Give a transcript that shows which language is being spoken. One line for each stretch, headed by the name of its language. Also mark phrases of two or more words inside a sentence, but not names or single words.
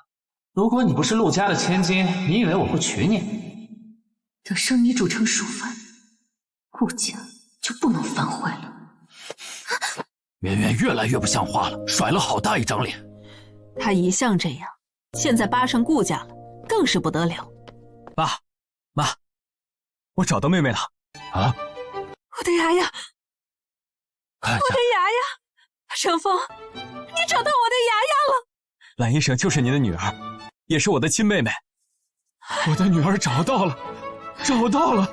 Chinese: 如果你不是陸家的千金，你以為我會娶你？等生米煮成熟飯，顧家就不能反悔了。圓圓越來越不像話了，甩了好大一張臉。他一向這樣，現在扒上顧家了，更是不得了。爸媽，我找到妹妹了。啊？我的牙牙，看一下，我的牙牙，程峰，你找到我的牙牙了。蓝医生就是您的女儿，也是我的亲妹妹。我的女儿找到了，找到了，